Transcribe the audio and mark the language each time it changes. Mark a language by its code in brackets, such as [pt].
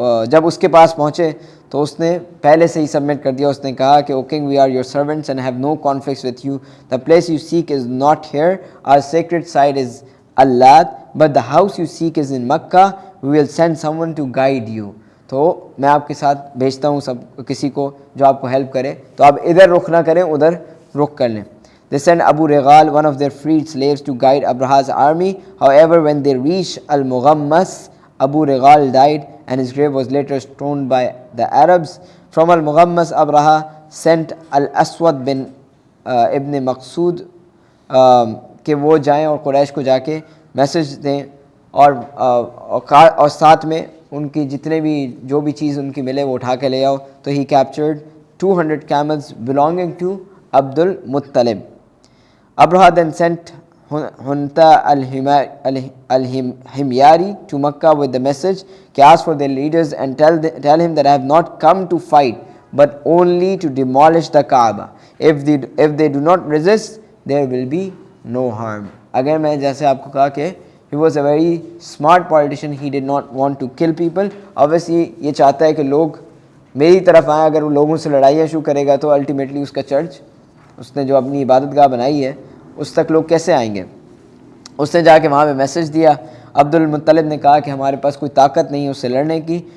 [ur] جب اس کے پاس پہنچے تو اس نے پہلے سے ہی سبمٹ کر دیا. اس نے کہا کہ [en] O king, we are your servants and have no conflicts with you. The place you seek is not here, our sacred site is Allat, but the house you seek is in Mecca, we will send someone to guide you. [ur] تو میں آپ کے ساتھ بھیجتا ہوں کسی کو جو آپ کو ہیلپ کرے, تو آپ ادھر رخ نہ کریں, ادھر رخ کر لیں. [en] They sent Abu Rigal, one of their freed slaves, to guide Abraha's army. However, when they reached Al-Mughammas, Abu Rigal died and his grave was later stoned by the Arabs. From Al-Mughammas, Abraha sent Al-Aswad bin Ibn Maqsood [ur] کہ وہ جائیں اور قریش کو جا کے message دیں, اور ساتھ میں ان کی جتنے بھی جو بھی چیز ان کی ملے وہ اٹھا کے لے آؤ. [en] تو he captured 200 camels belonging to Abd al-Muttalib. Abraha then sent Hunta al-Himyari to Makkah with the message, ask for their leaders and tell him that I have not come to fight but only to demolish the Kaaba. If they do not resist, there will be no harm. Again [ur] میں جیسے آپ کو کہا کہ [en] he was a very smart politician, he did not want to kill people. Obviously [ur] یہ چاہتا ہے کہ لوگ میری طرف آئیں. اگر وہ لوگوں سے لڑائیاں شروع کرے گا تو الٹیمیٹلی اس کا چرچ, اس نے جو اپنی عبادت گاہ بنائی ہے, اس تک لوگ کیسے آئیں گے؟ اس نے جا کے وہاں پہ میسج دیا. عبد المطلب نے کہا کہ ہمارے پاس کوئی طاقت نہیں ہے اس سے لڑنے کی.